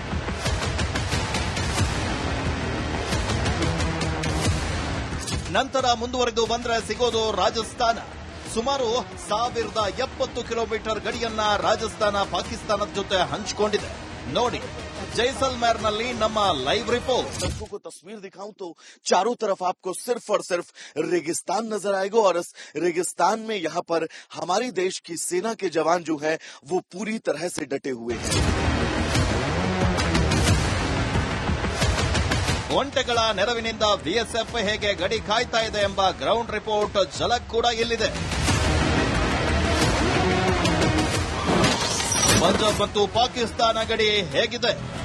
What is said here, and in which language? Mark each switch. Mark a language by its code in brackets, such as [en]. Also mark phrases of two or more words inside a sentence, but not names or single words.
[kn] ನಂತರ ಮುಂದುವರೆದು ಬಂದ್ರೆ ಸಿಗೋದು ರಾಜಸ್ಥಾನ. ಸುಮಾರು 1070 ಕಿಲೋಮೀಟರ್ ಗಡಿಯನ್ನ ರಾಜಸ್ಥಾನ ಪಾಕಿಸ್ತಾನದ ಜೊತೆ ಹಂಚಿಕೊಂಡಿದೆ. ನೋಡಿ, जैसलमेरನಲ್ಲಿ ನಮ್ಮ [en] live report. [hi] सड़कों को तस्वीर दिखाऊं तो चारों तरफ आपको सिर्फ और सिर्फ रेगिस्तान नजर आएगा और इस रेगिस्तान में यहाँ पर हमारे देश की सेना के जवान जो हैं वो पूरी तरह से डटे हुए हैं। [kn] ಒಂಟೆಗಳ ನೆರವಿನಿಂದ ಬಿಎಸ್ಎಫ್ ಹೇಗೆ ಗಡಿ ಕಾಯ್ತಾ ಇದೆ ಎಂಬ [en] ground report [kn] ಝಲಕ್ ಕೂಡ ಇಲ್ಲಿದೆ. ಪಂಜಾಬ್ ಮತ್ತು ಪಾಕಿಸ್ತಾನ ಗಡಿ ಹೇಗಿದೆ?